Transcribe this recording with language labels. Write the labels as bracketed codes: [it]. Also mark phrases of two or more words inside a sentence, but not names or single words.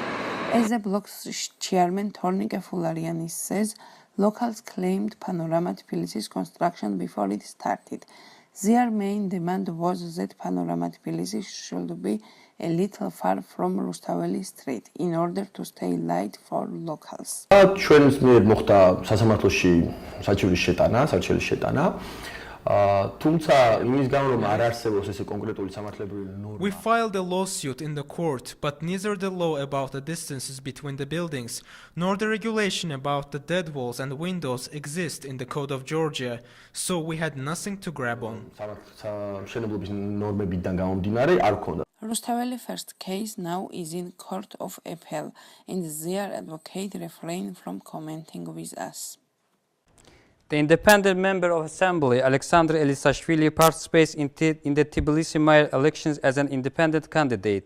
[en] As the block's chairman Tornike Fulariani says, locals claimed Panorama Tbilisi's construction before it started. Their main demand was that Panorama Tbilisi should be a little far from Rustaveli Street in order to stay light for locals. [ka] ჩვენს მიერ მოხდა სასამართლოში საჩივრის შეტანა, თუმცა იმის გამო რომ არ არსებობს ესე კონკრეტული სამართლებრივი ნორმა. [en] We filed a lawsuit in the court, but neither the law about the distances between the buildings nor the regulation about the dead walls and windows exist in the Code of Georgia, so we had nothing to grab on. [ka] მშენებლობის ნორმებიდან გამომდინარე არ ქონდა. [en] Rustaveli first case now is in Court of Appeal, and their advocate refrained from commenting with us. The independent member of Assembly, Alexander Elisashvili, participates in the Tbilisi mayor elections as an independent candidate.